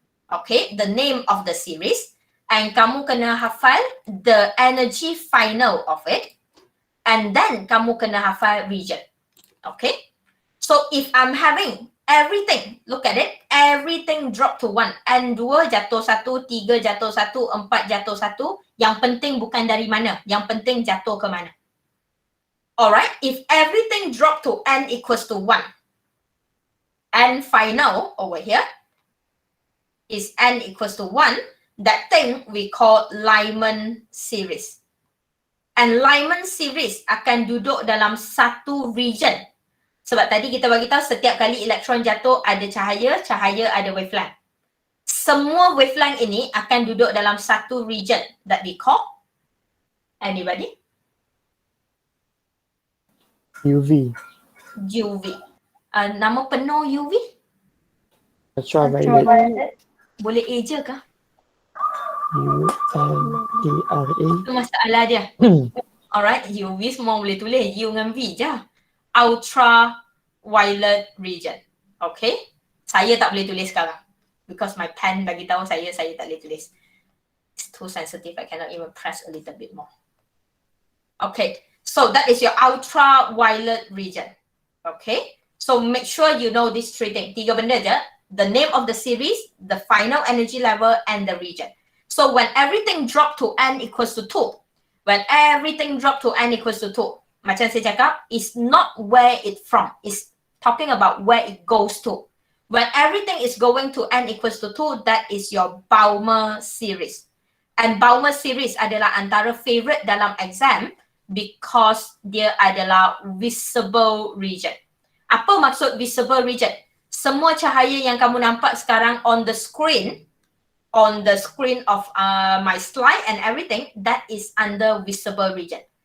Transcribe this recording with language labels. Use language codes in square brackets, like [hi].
[en] Okay, the name of the series. And [ms] kamu kena hafal [en] the energy final of it. And then [ms] kamu kena hafal [en] region. Okay, so if I'm having everything, look at it, everything drop to 1. [ms] N2 jatuh 1, 3 jatuh 1, 4 jatuh 1. Yang penting bukan dari mana, yang penting jatuh ke mana. [en] Alright, if everything drop to n equals to 1, n final over here is n equals to 1, that thing we call Lyman series. [ms] And Lyman series akan duduk dalam satu region. Sebab tadi kita bagi tahu setiap kali elektron jatuh ada cahaya, cahaya ada wavelength. Semua wavelength ini akan duduk dalam satu region [en] that we call, anybody? UV. [ms] UV. Nama penuh UV? [en] Ultraviolet. [ms] Boleh A je kah? UVRA. Itu masalah dia. Alright, UV semua boleh tulis. U dengan V je. Ultraviolet region. Okay? Saya tak boleh tulis sekarang. [en] Because my pen [ms] bagi tahu saya tak boleh tulis. [en] It's too sensitive. I cannot even press a little bit more. Okay. So that is your ultraviolet region. Okay. So make sure you know these three things. [ms] Tiga benda je. [en] The name of the series, the final energy level, and the region. So when everything drop to n equals to 2, when everything drop to n equals to 2, [ms] macam saya cakap, [en] it's not where it from. It's talking about where it goes to. When everything is going to n equals to 2, that is your Balmer series. [ms] And Balmer series adalah antara favorite dalam exam because dia adalah visible region. Apa maksud visible region? Semua cahaya yang kamu nampak sekarang [en] on the screen of my slide and everything, that is under visible region.